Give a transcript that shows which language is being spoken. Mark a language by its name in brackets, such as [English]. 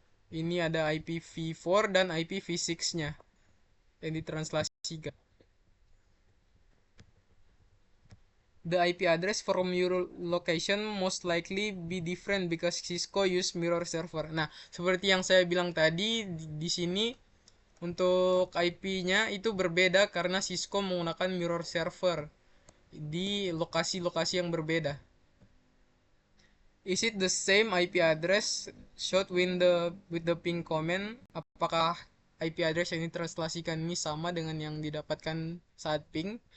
[Indonesian] Ini ada IPv4 dan IPv6-nya yang ditranslasikan. [English] The IP address from your location most likely be different because Cisco use mirror server. [Indonesian] Nah, seperti yang saya bilang tadi, di sini untuk IP-nya itu berbeda karena Cisco menggunakan mirror server di lokasi-lokasi yang berbeda. [English] Is it the same IP address showed with the ping comment? [Indonesian] Apakah IP address yang ditranslasikan ini sama dengan yang didapatkan saat ping?